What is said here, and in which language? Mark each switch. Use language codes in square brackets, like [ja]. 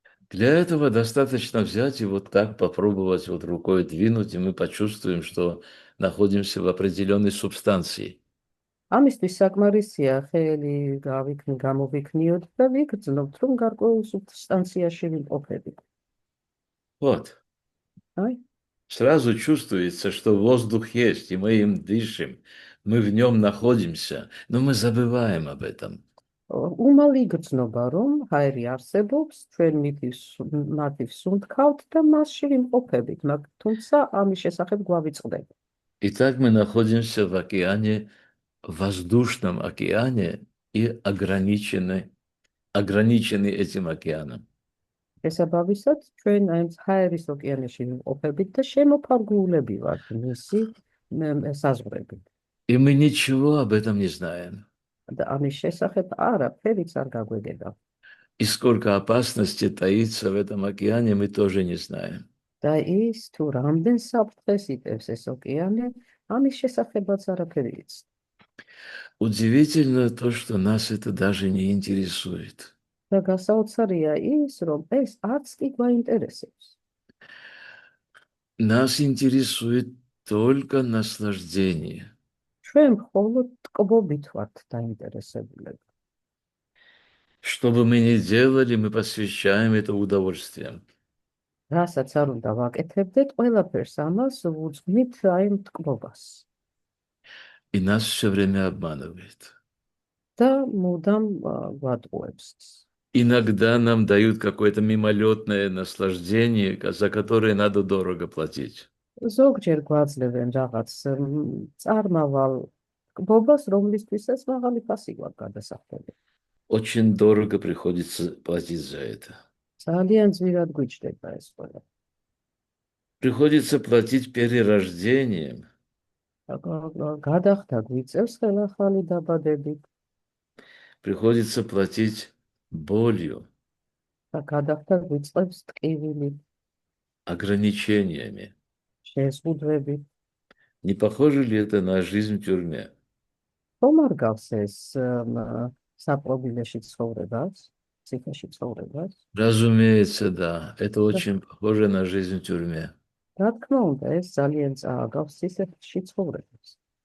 [ru] Для этого достаточно взять и вот так попробовать вот рукой двинуть, и мы почувствуем, что находимся в определенной субстанции. [ka] ამისთვის საკმარისია ხელი გამოვიქნიოთ და ვიგრძნობთ, რომ გარკვეულ სუბსტანციაში ვიმყოფებით. [ru] Вот. [ka] აი, [ru] Сразу чувствуется, что воздух есть, и мы им дышим, мы в нем находимся, но мы забываем об этом. [ka] უმალ იგრძნობა, რომ ჰაერი არსებობს, ჩვენ მათი ვსუნთქავთ და მასში ვიმყოფებით, თუმცა ამის შესახებ გვავიწყდებით. [ru] Итак, мы находимся в океане, в воздушном океане и ограничены этим океаном. [ka] შესაბამისად, ჩვენ აი ჰაერის ოკეანეში ვიმყოფებით და შემოფარგლულები ვართ მისი საზღვრებით. [ru] И мы ничего об этом не знаем. [ka] და ამის შესახებ არაფერიც არ გაგვეგება. [ru] И сколько опасности таится в этом океане, мы тоже не знаем. [ka] და ის თუ რამდენ საფრთხეს იტევს ეს ოკეანე, ამის შესახებაც არაფერი იცით. [ru] Удивительно то, что нас это даже не интересует. [ka] და გასაოცარია ის, რომ ეს არც კი გვაინტერესებს. [ru] Нас интересует только наслаждение. [ka] ჩვენ მხოლოდ ტკბობით ვართ დაინტერესებულები. [ru] Что бы мы ни делали, мы посвящаем это удовольствиям. [ka] რასაც არ უნდა ვაკეთებდეთ, ყველაფერს ამას ვუძღვნით აი ამ ტკბობას. [ru] И нас все время обманывает. [ka] და მუდამ გვატყუებს. [ru] Иногда нам дают какое-то мимолетное наслаждение, за которое надо дорого платить. [ka] ზოგჯერ გვაძლევენ რაღაც წარმავალ ტკბობას, რომლისთვისაც მაღალი ფასი გვაქვს გადასახდელი. [ru] Очень дорого приходится платить за это. [ka] ძალიან ძვირად გვიჭდება ეს ყველა. [ru] Приходится платить перерождением, [ka] გადახდა გვიწევს ხელახალი დაბადებით [ru] приходится платить болью, [ka] და გადახდა გვიწევს ტკივილი, [ru] ограничениями. [ka] შეზღუდვებით. [ru] Не похоже ли это на жизнь в тюрьме? [ka] ხომ არ გავს ეს საპყრობილეში ცხოვრებას, ციხეში ცხოვრებას? [ru] Разумеется, да. Это очень похоже на жизнь в тюрьме. [ka] რა თქმა უნდა, ეს ძალიან წააგავს ციხეში ცხოვრებას.